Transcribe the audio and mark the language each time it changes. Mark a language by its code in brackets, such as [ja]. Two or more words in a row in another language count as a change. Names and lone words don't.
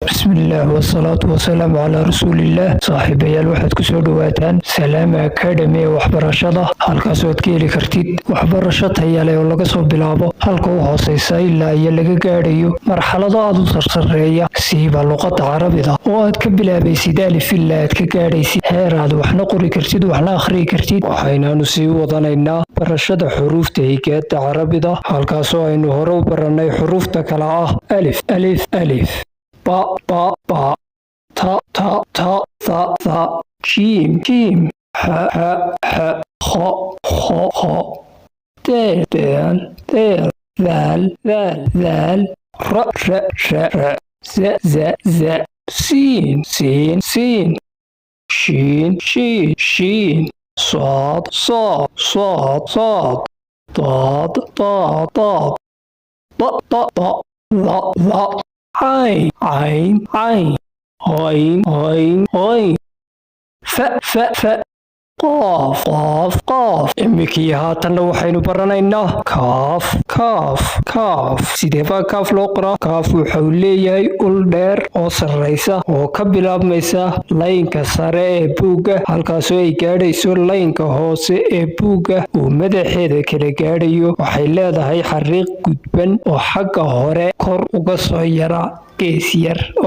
[ar] بسم الله والصلاة والسلام على رسول الله. [so] صاحبيال waxaad ku soo dhawaataan Salaam Academy waxbarashada halkaas oo aad ka heli kartid waxbarasho tayo leh oo laga soo bilaabo halka u hooseysa ilaa iyo laga gaadhayo marxalado aad u sarreeya siiba luqadda Carabiga oo aad ka bilaabaysid alif ilaa aad ka gaadhaysid heer aad waxna qori kartid waxna akhriyi kartid. waxaynaanu sii wadanaynaa barashada xuruufta higaada Carabiga halkaas oo aynu hore u baranay xuruufta kala ah [ar] ألف ألف ألف باء باء باء تاء تاء تاء ثاء ثاء جيم جيم حاء حاء حاء خاء خاء خاء دال دال دال ذال ذال ذال ر ر ر ر ز ز ز سين سين سين شين شين شين صاد صاد صاد صاد ضاد ضاد ضاد ط ط ط ظ ظ عين عين عين عين عين عين ف ف ف قاف قاف قاف [so] imikii haatanna waxaynu baranaynaa [ar] كاف كاف كاف [so] sidee baa kaaf loo qoraa kaaf wuxuu leeyahay ul dheer oo sarreysa oo ka bilaabmaysa laynka sare ee buugga halkaasoo ay gaadhayso laynka hoose ee buugga uu madaxeeda kala gaadhayo waxay leedahay xariiq gudban oo xagga hore kor uga soo yara gees yar oo